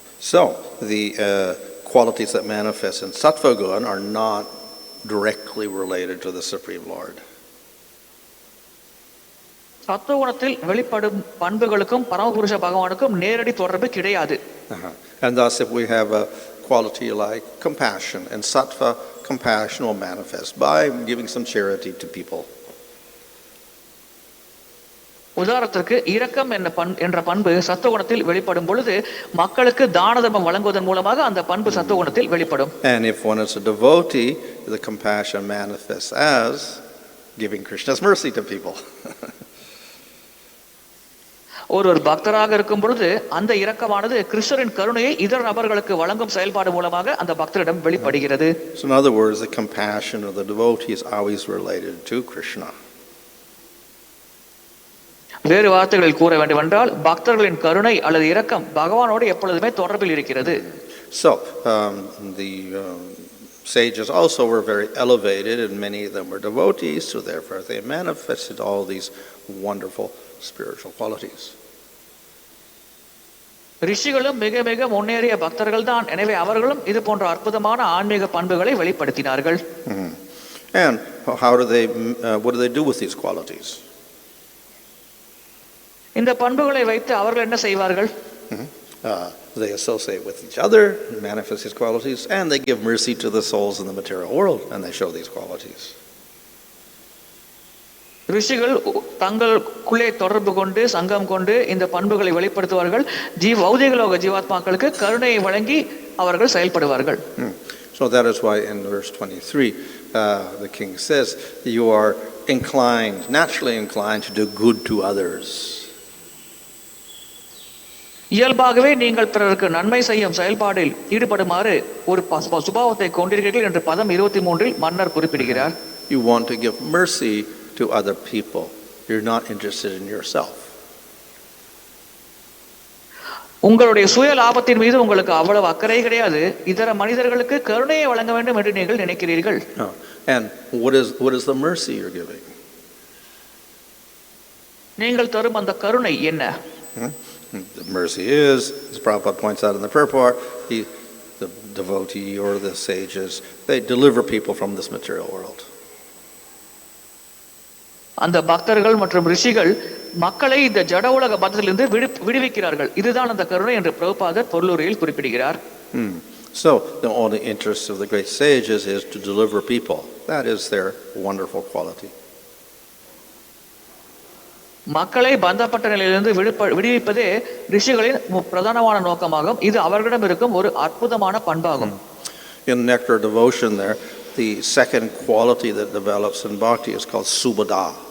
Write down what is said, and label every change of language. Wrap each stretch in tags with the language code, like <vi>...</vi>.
<en>So the qualities that manifest in Sattva-gun are not directly related to the Supreme Lord.</en> <ta>சத்துவகுணத்தில் வெளிப்படும் பண்புகளுக்கும் பரமபுருஷ பகவானுக்கும் நேரடி தொடர்பு கிடையாது.</ta> <en>And thus if we have a quality like compassion, and sattva, compassion will manifest by giving some charity to people.</en> <ta>உதாரணத்திற்கு இரக்கம் என்ற பண்பு சத்துவகுணத்தில் வெளிப்படும் பொழுது மக்களுக்கு தான தர்மம் வழங்குவதன் மூலமாக அந்த பண்பு சத்துவகுணத்தில் வெளிப்படும்.</ta> <en>And if one is a devotee, the compassion manifests as giving Krishna's mercy to people.</en> <ta>ஒரு பக்தராக இருக்கும் பொழுது அந்த இரக்கமானது கிருஷ்ணரின் கருணையை இதர நபர்களுக்கு வழங்கும் செயல்பாடு மூலமாக அந்த பக்தரிடம் வெளிப்படுகிறது.</ta> <en>So in other words, the compassion of the devotee is always related to Krishna.</en> <ta>வேறு வார்த்தைகளில் கூற வேண்டுமென்றால் பக்தர்களின் கருணை அல்லது இரக்கம் பகவானோடு எப்பொழுதுமே தொடர்பில் இருக்கிறது.</ta> <en>So the sages also were very elevated, and many of them were devotees, so therefore they manifested all these wonderful spiritual qualities.</en> <ta>ரிஷிகளும் மிக மிக முன்னேறிய பக்தர்கள் தான், எனவே அவர்களும் இது போன்ற அற்புதமான ஆன்மீக பண்புகளை வெளிப்படுத்தினார்கள்.</ta> <en>And what do they do with these qualities?</en> <ta>இந்த பண்புகளை வைத்து அவர்கள் என்ன செய்வார்கள்?</ta> <en>They associate with each other, manifest these qualities, and they give mercy to the souls in the material world, and they show these qualities.</en> <ta>ரிஷிகள் தங்களுக்குள்ளே தொடர்பு கொண்டு சங்கம் கொண்டு இந்த பண்புகளை வெளிப்படுத்துவார்கள். பௌதிகலோக ஜீவாத்மாக்களுக்கு கருணையை வழங்கி அவர்கள் செயல்படுவார்கள்.</ta> <en>So that is why in verse 23 the king says, you are naturally inclined to do good to others.</en> <ta>இயல்பாகவே நீங்கள் பிறருக்கு நன்மை செய்யும் செயல்பாடில் ஈடுபடுமாறு ஒரு சுபாவத்தை கொண்டிருக்கிறீர்கள் என்று பதம் 23 மன்னர் குறிப்பிடுகிறார்.</ta> <en>You want to give mercy to other people. You're not interested in yourself.</en> <ta>உங்களுடைய சுய லாபத்தின் மீது உங்களுக்கு அவ்வளவு அக்கறை கிடையாது. இதர மனிதர்களுக்கு கருணையை வழங்க வேண்டும் என்று நீங்கள் நினைக்கிறீர்கள்.</ta> <en>And what is the mercy you're giving?</en> <ta>நீங்கள் தரும் அந்த கருணை என்ன?</ta> <en>The mercy is, as Prabhupada points out in the purport, the devotee or the sages, they deliver people from this material world.</en> <ta>அந்த பக்தர்கள் மற்றும் ரிஷிகள் மக்களை இந்த ஜட உலக பந்தத்திலிருந்து விடுவிக்கிறார்கள். இதுதான் அந்த கருணை என்று பிரபுபாதர் பொருளுரையில் குறிப்பிடுகிறார்.</ta> <en>So the only interest of the great sages is to deliver people. That is their wonderful quality.</en> <ta>மக்களை பந்தப்பட்ட நிலையிலிருந்து விடுவிப்பதே ரிஷிகளின் பிரதானமான நோக்கமாகும். இது அவர்களிடம் இருக்கும் ஒரு அற்புதமான பண்பாகும்.</ta> <en>In Nectar Devotion there, the second quality that develops in bhakti is called subhada.</en>